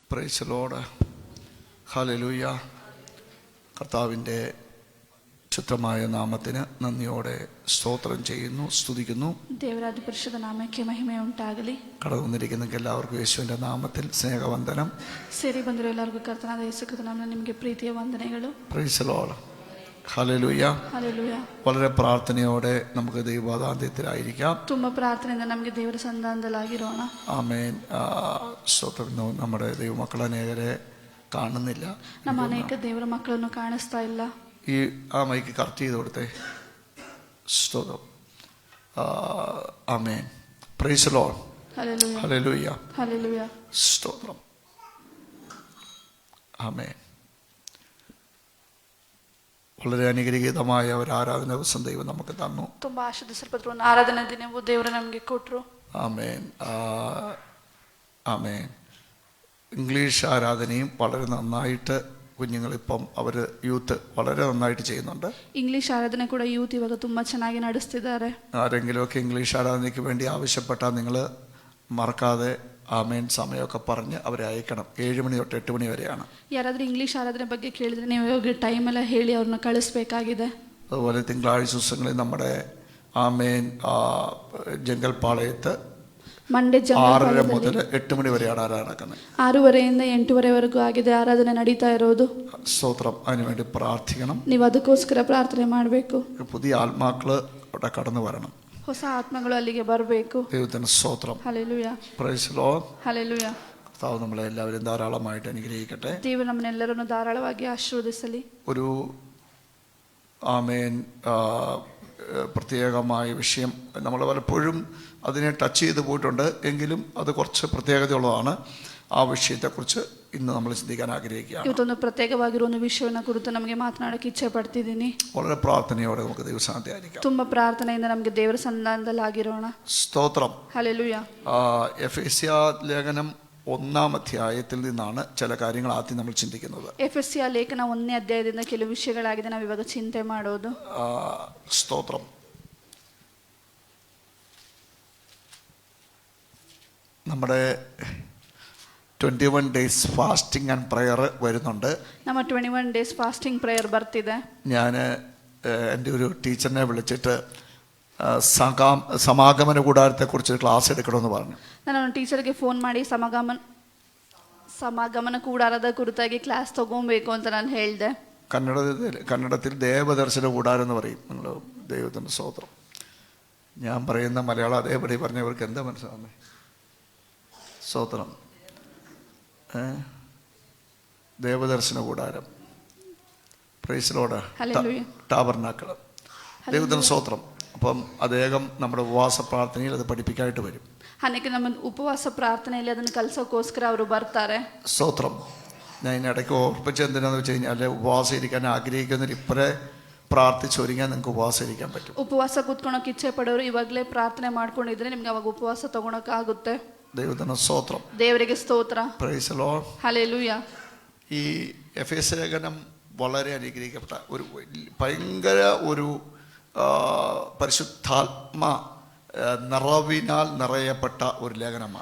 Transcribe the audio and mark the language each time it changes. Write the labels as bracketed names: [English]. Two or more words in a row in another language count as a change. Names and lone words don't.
[English] Praise the Lord. ഹല്ലേലൂയ. [Malayalam] കർത്താവിൻ്റെ ശുദ്ധമായ നാമത്തിന് നന്ദിയോടെ സ്തോത്രം ചെയ്യുന്നു, സ്തുതിക്കുന്നു. [Kannada] ದೇವರಾದ ಪರಿಶುದ್ಧ ನಾಮಕ್ಕೆ ಮಹಿಮೆ ಉಂಟಾಗಲಿ. [Malayalam] കടന്നു വന്നിരിക്കുന്ന എല്ലാവർക്കും യേശുവിൻ്റെ നാമത്തിൽ സ്നേഹവന്ദനം. [Kannada] ಸೇರಿ ಬಂದಿರೋ ಎಲ್ಲರಿಗೂ ಕರ್ತನಾದ ಯೇಸು ಕ್ರಿಸ್ತನ ನಾಮದಲ್ಲಿ ನಿಮಗೆ ಪ್ರೀತಿಯ ವಂದನೆಗಳು. [English] Praise the Lord. ഹല്ലേലൂയ. [Kannada] ಹಲ್ಲೆಲೂಯಾ. [Malayalam] വളരെ പ്രാർത്ഥനയോടെ നമുക്ക് ദൈവവാദാന്ത്യത്തിലായിരിക്കാം. [Kannada] ತುಂಬ ಪ್ರಾರ್ಥನೆಯಿಂದ ನಮಗೆ ದೇವರ ಸಂಧಾನದಲ್ಲಾಗಿರೋಣ. [Malayalam] ആമേൻ. സ്തോത്രം. നമ്മുടെ ദൈവമക്കൾ അനേകരെ കാണുന്നില്ല. [Kannada] ನಮ್ಮ ಅನೇಕ ದೇವರ ಮಕ್ಕಳನ್ನು ಕಾಣಿಸ್ತಾ ಇಲ್ಲ. [Malayalam] ഈ മൈക്ക് കറക്റ്റ് ചെയ്ത് കൊടുത്തേ. സ്തോത്രം. [English] ആമേൻ. Praise the Lord. [Kannada] ಹಲ್ಲೆಲೂಯಾ. [Malayalam] ഹല്ലേലൂയ. [Kannada] ಹಲ್ಲೆಲೂಯಾ. [Malayalam] സ്തോത്രം. ആമേൻ. വളരെ അനുഗ്രഹീതമായ ഒരു ആരാധന ദിവസം ദൈവം നമുക്ക് തന്നു. [Kannada] ತುಂಬ ಆಶೀರ್ವದಿಸಲ್ಪಟ್ಟ ಒಂದು ಆರಾಧನಾ ದಿನವು ದೇವರು ನಮಗೆ ಕೊಟ್ಟರು. [Malayalam] ആമേൻ. ആമേൻ. ഇംഗ്ലീഷ് ആരാധനയും വളരെ നന്നായിട്ട് കുഞ്ഞുങ്ങളിപ്പം അവർ യൂത്ത് വളരെ നന്നായിട്ട് ചെയ്യുന്നുണ്ട്. [Kannada] ಇಂಗ್ಲಿಷ್ ಆರಾಧನೆ ಕೂಡ ಯೂತ್ ಇವಾಗ ತುಂಬ ಚೆನ್ನಾಗಿ ನಡೆಸ್ತಿದ್ದಾರೆ. [Malayalam] ആരെങ്കിലുമൊക്കെ ഇംഗ്ലീഷ് ആരാധനയ്ക്ക് വേണ്ടി ആവശ്യപ്പെട്ടാൽ നിങ്ങൾ മറക്കാതെ ആമേൻ സമയമൊക്കെ പറഞ്ഞ് അവരെ അയക്കണം. 7 മണി തൊട്ട് 8 മണി വരെയാണ്. [Kannada] ಯಾರಾದರೂ ಇಂಗ್ಲಿಷ್ ಆರಾಧನೆ ಬಗ್ಗೆ ಕೇಳಿದ್ರೆ ನೀವು ಇವಾಗ ಟೈಮೆಲ್ಲ ಹೇಳಿ ಅವ್ರನ್ನ ಕಳಿಸ್ಬೇಕಾಗಿದೆ. [Malayalam] അതുപോലെ തിങ്കളാഴ്ച ദിവസങ്ങളിൽ നമ്മുടെ ആമേൻ ജംഗൽപാളയത്ത് [Kannada] ಮಂಡೇ [Malayalam] 6:30 മുതൽ 8 മണി വരെയാണ് ആരാധന നടക്കുന്നത്. [Kannada] 6:30ಯಿಂದ 8:30ವರೆಗೂ ಆಗಿದೆ ಆರಾಧನೆ ನಡೀತಾ ಇರೋದು. [Malayalam] സ്തോത്രം. അതിനുവേണ്ടി പ്രാർത്ഥിക്കണം. [Kannada] ನೀವು ಅದಕ್ಕೋಸ್ಕರ ಪ್ರಾರ್ಥನೆ ಮಾಡಬೇಕು. [Malayalam] പുതിയ ആത്മാക്കൾ അവിടെ കടന്നു വരണം. [Kannada] ಹೊಸ ಆತ್ಮಗಳು ಅಲ್ಲಿಗೆ ಬರಬೇಕು. [Malayalam] ദൈവത്തിന് സ്തോത്രം. [Kannada] ಹಲ್ಲೆಲೂಯಾ. [English] Praise the Lord. [Kannada] ಹಲ್ಲೆಲೂಯಾ. [Malayalam] കർത്താവ് നമ്മളെ എല്ലാവരും ധാരാളമായിട്ട് അനുഗ്രഹിക്കട്ടെ. [Kannada] ದೇವರು ನಮ್ಮನ್ನೆಲ್ಲರನ್ನು ಧಾರಾಳವಾಗಿ ಆಶೀರ್ವದಿಸಲಿ. [Malayalam] ഒരു ആമേൻ പ്രത്യേകമായ വിഷയം നമ്മൾ പലപ്പോഴും അതിനെ ടച്ച് ചെയ്ത് പോയിട്ടുണ്ട്. എങ്കിലും അത് കുറച്ച് പ്രത്യേകതയുള്ളതാണ്. ആ വിഷയത്തെക്കുറിച്ച് ഇന്ന് നമ്മൾ ചിന്തിക്കാൻ ആഗ്രഹിക്കുകയാണ്. [Kannada] ಇವತ್ತೊಂದು ಪ್ರತ್ಯೇಕವಾಗಿರುವ ಒಂದು ವಿಷಯವನ್ನು ಕುರಿತು ನಮಗೆ ಮಾತನಾಡಕ್ಕೆ ಇಚ್ಛೆ ಪಡ್ತಿದ್ದೀನಿ. [Malayalam] വളരെ പ്രാർത്ഥനയോടെ നമുക്ക് ദൈവസാന്നിധ്യമായിരിക്കാം. [Kannada] ತುಂಬ ಪ್ರಾರ್ಥನೆಯಿಂದ ನಮಗೆ ದೇವರ ಸನ್ನಿಧಾನದಲ್ಲಾಗಿರೋಣ. [Malayalam] സ്തോത്രം. [Kannada] ಹಲ್ಲೆಲೂಯಾ. [Malayalam] എഫേസ്യ ലേഖനം 1-ാം അധ്യായത്തിൽ നിന്നാണ് ചില കാര്യങ്ങൾ ആദ്യം നമ്മൾ ചിന്തിക്കുന്നത്. [Kannada] ಎಫೆಸಿಯ ಲೇಖನ 1ನೇ ಅಧ್ಯಾಯದಿಂದ ಕೆಲವು ವಿಷಯಗಳಾಗಿದೆ ನಾವು ಇವಾಗ ಚಿಂತೆ ಮಾಡೋದು. [Malayalam] സ്തോത്രം. നമ്മുടെ 21 [English] days fasting and prayer [Malayalam] വരുന്നുണ്ട്. [Kannada] ನಮ್ಮ 21 [English] days fasting prayer [Kannada] ಬರ್ತಿದೆ. [Malayalam] ഞാൻ എൻ്റെ ഒരു ടീച്ചറിനെ വിളിച്ചിട്ട് സമാഗമന കൂടാരത്തെക്കുറിച്ച് ക്ലാസ് എടുക്കണമെന്ന് പറഞ്ഞു. [Kannada] ನಾನು ನನ್ನ ಟೀಚರ್ಗೆ ಫೋನ್ ಮಾಡಿ ಸಮಾಗಮನ ಕೂಡಾರದ ಕುರಿತಾಗಿ ಕ್ಲಾಸ್ ತಗೊಬೇಕು ಅಂತ ನಾನು ಹೇಳಿದೆ. [Malayalam] കന്നഡത്തിൽ ദേവദർശന കൂടാരം എന്ന് പറയും. നിങ്ങൾ ദൈവത്തിൻ്റെ സ്തോത്രം. ഞാൻ പറയുന്ന മലയാളം അതേപടി പറഞ്ഞവർക്ക് എന്താ മനസ്സിലാവുന്നത്? സ്തോത്രം. ദേവദർശന കൂടാരം. [English] Praise the Lord. Tabernacle. [Malayalam] ദൈവത്തിൻ്റെ സ്തോത്രം. അപ്പം അദ്ദേഹം നമ്മുടെ ഉപവാസ പ്രാർത്ഥനയിൽ അത് പഠിപ്പിക്കാനായിട്ട് വരും. [Kannada] ಅನ್ನಕ್ಕೆ ನಮ್ಮ ಉಪವಾಸ ಪ್ರಾರ್ಥನೆಯಲ್ಲಿ ಅದನ್ನು ಕಲಿಸೋಕ್ಕೋಸ್ಕರ ಅವರು ಬರ್ತಾರೆ. [Malayalam] സ്തോത്രം. ഞാൻ ഇതിനിടയ്ക്ക് ഓർപ്പിച്ച് എന്തിനാന്ന് വെച്ച് കഴിഞ്ഞാൽ ഉപവാസം ഇരിക്കാൻ ആഗ്രഹിക്കുന്നവർ ഇപ്പോഴേ പ്രാർത്ഥിച്ചൊരുങ്ങാൻ നിങ്ങൾക്ക് ഉപവാസം ഇരിക്കാൻ പറ്റും. [Kannada] ಉಪವಾಸ ಕೂತ್ಕೊಳಕ್ಕೆ ಇಚ್ಛೆ ಪಡೋರು ಇವಾಗಲೇ ಪ್ರಾರ್ಥನೆ ಮಾಡ್ಕೊಂಡಿದ್ರೆ ನಿಮ್ಗೆ ಅವಾಗ ಉಪವಾಸ ತಗೊಳಕ್ಕಾಗುತ್ತೆ. [Malayalam] ദൈവത്തിന് സ്തോത്രം. [Kannada] ದೇವರಿಗೆ ಸ್ತೋತ್ರ. [English] Praise the Lord. [Malayalam] ഹല്ലേലൂയ. ഈ എഫേസ്യ ലേഖനം വളരെ അനുഗ്രഹിക്കപ്പെട്ട ഒരു ഭയങ്കര ഒരു പരിശുദ്ധാത്മ നിറവിനാൽ നിറയപ്പെട്ട ഒരു ലേഖനമാണ്.